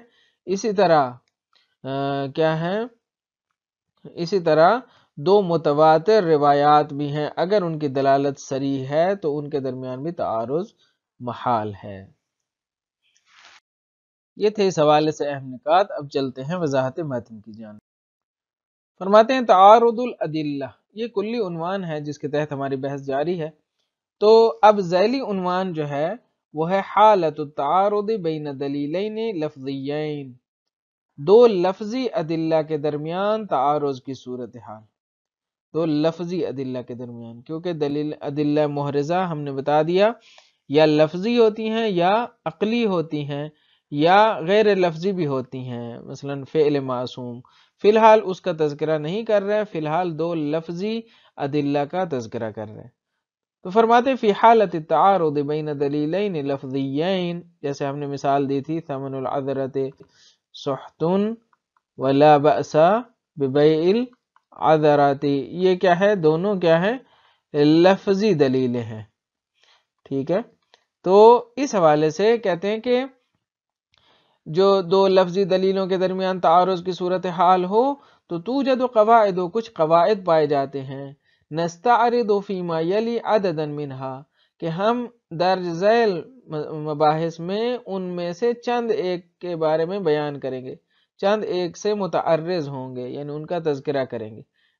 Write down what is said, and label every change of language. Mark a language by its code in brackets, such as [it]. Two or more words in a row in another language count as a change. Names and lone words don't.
[ur] اسی طرح کیا ہے، اسی طرح دو متواتر روایات بھی ہیں، اگر ان کی دلالت صریح ہے تو ان کے درمیان بھی تعارض محال ہے. یہ تھے اس حوالے سے اہم نکات. اب چلتے ہیں وضاحت متن کی جانب. فرماتے ہیں [ar] تعارض الادلہ، [ur] یہ کلی عنوان ہے جس کے تحت ہماری بحث جاری ہے. تو اب ذیلی عنوان جو ہے وہ ہے [ar] حالت التعارض بین دلیلین لفظیین، [ur] دو لفظی ادلہ کے درمیان تعارض کی صورتحال. دو لفظی ادلہ کے درمیان، کیونکہ دلیل ادلہ محرزہ ہم نے بتا دیا یا لفظی ہوتی ہیں یا عقلی ہوتی ہیں یا غیر لفظی بھی ہوتی ہیں. مثلا فعل معصوم، فی الحال اس کا تذکرہ نہیں کر رہے، فی الحال دو لفظی ادلہ کا تذکرہ کر رہے. تو فرماتے [ar] فی حالت التعارض بین دلیلین لفظیین، [ur] جیسے ہم نے مثال دی تھی [ar] ثمن العذرۃ سحت ولا بأس ببیع العذرۃ، [ur] یہ کیا ہے، دونوں کیا ہے، لفظی دلیلیں ہیں. ٹھیک ہے، تو اس حوالے سے کہتے ہیں کہ جو دو لفظی دلیلوں کے درمیان تعارض کی صورتحال ہو تو [ar] توجد قواعد، [ur] کچھ قواعد پائے جاتے ہیں، [ar] نستعرض فیما یلی عددا منہا، [ur] کہ ہم درج ذیل مباحث میں ان میں سے چند ایک کے بارے میں بیان کریں گے، چند ایک سے متعرض ہوں گے، یعنی ان کا تذکرہ کریں گے.